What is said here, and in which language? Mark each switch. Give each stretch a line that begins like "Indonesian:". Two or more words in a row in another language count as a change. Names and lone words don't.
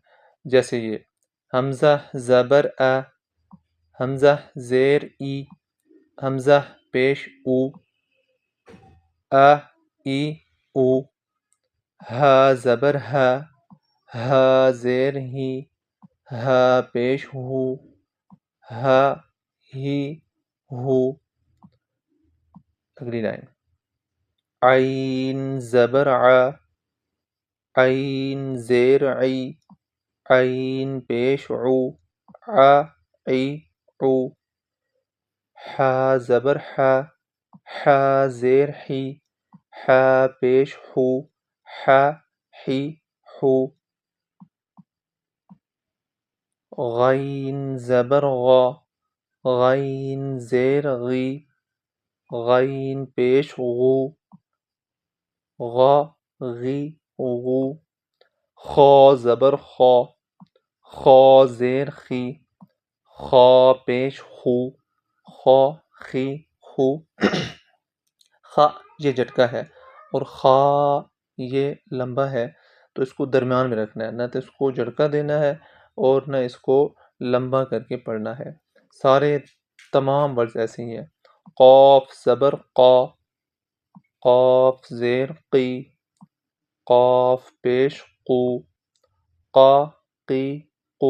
Urdu: جیسے یہ حمزہ زبر آ، حمزہ زیر ای، حمزہ پیش او، آ ای او، ہا زبر ہا، ہا زیر ہی، ہا پیش ہو، ہا ہی ہو۔ اگلی لائن عین زبر ع، عین زیر عی، عین پیش عو، ع عی عو، حا زبر حا، حا زیر حی، حا پیش حو، حا حی حو۔ غین زبر غا، غین زیر غی، غین پیش غو، غا غی غو۔ خا زبر خا، خا زیر خی، خا پیش خو، خا خی خو۔ خا یہ جھٹکا ہے اور خا یہ لمبا ہے، تو اس کو درمیان میں رکھنا ہے، نہ تو اس کو جھٹکا دینا ہے اور نہ اس کو لمبا کر کے پڑھنا ہے۔ سارے تمام ورڈز ایسے ہی ہیں۔ قاف زبر قا، قاف زیر قی، قاف پیش قو، قا قی قو۔